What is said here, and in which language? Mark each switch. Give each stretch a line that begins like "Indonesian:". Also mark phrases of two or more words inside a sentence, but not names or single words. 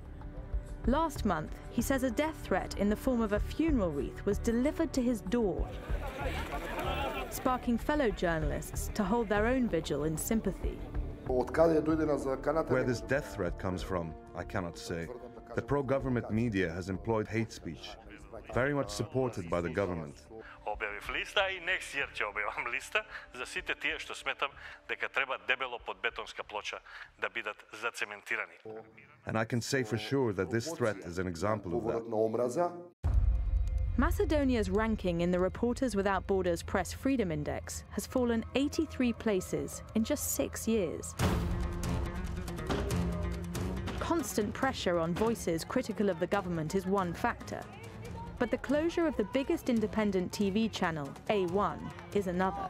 English: Last month, he says a death threat in the form of a funeral wreath was delivered to his door, sparking fellow journalists to hold their own vigil in sympathy. Where this death threat comes from, I cannot say. The pro-government media has employed hate speech, very much supported by the government.
Macedonian: објавив листа и
English: next year
Macedonian: ќе објавам листа за сите тие што сметам дека треба дебело под бетонска плоча да бидат зацементирани.
English: And I can say for sure that this threat is an example of that. Macedonia's ranking in the Reporters Without Borders Press Freedom Index has fallen 83 places in just 6 years. Constant pressure on voices critical of the government is one factor, but the closure of the biggest independent TV channel, A1, is another.